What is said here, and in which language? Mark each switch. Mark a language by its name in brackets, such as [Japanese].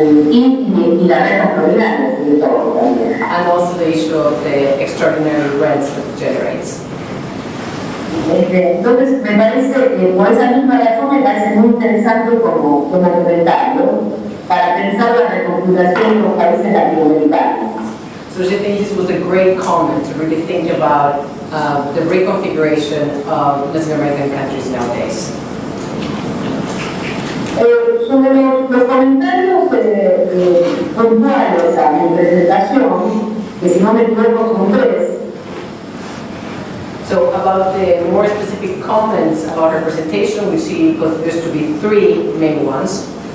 [Spanish] Y la renta extraordinaria, sobre todo, también. [English] And also the issue of the extraordinary rents that it generates. [Spanish] Entonces, me parece que por esa misma razón me parece muy interesante como comentario para pensar la reconfiguración de los países latinoamericanos. [English] So I think this was a great comment to really think about the reconfiguration of Latin American countries nowadays. [Spanish] Sobre los comentarios puntuales a mi presentación, que si no me equivoco son 3. [English] So about the more specific comments about her presentation, we see considers to be 3 main ones.